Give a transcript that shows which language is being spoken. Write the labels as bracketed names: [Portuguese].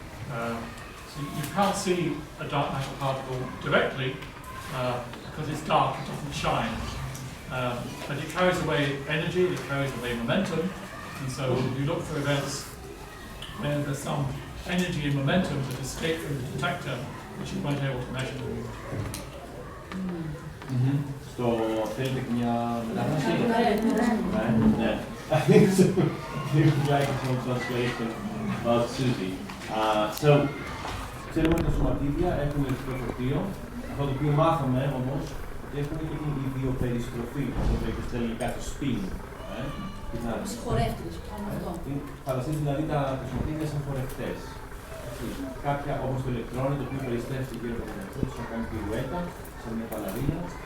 [English] So you can't see a dark matter particle directly because it's dark, it doesn't shine. But it carries away energy, it carries away momentum, and so you look for events where there's some energy and momentum that escape from the detector which you weren't able to measure. [Greek] Στο θέλετε και μια μετάφραση? Ναι. [English] He would like some translation about Susie. [Greek] So, ξέρουμε ότι τα σωματίδια έχουν ηλεκτρικό φορτίο. Αυτό το οποίο μάθαμε όμως ότι έχουν και την ιδιοπεριστροφή, το οποίο στα ελληνικά το spin. Συγχωρεύτηκες, Φανταστείτε δηλαδή τα σωματίδια σαν χορευτές. Κάποια όπως το ηλεκτρόνι, το οποίο περιστρέφεται γύρω από τον εαυτό του, να κάνει πυρουέτα, σαν μια παλαρίνα.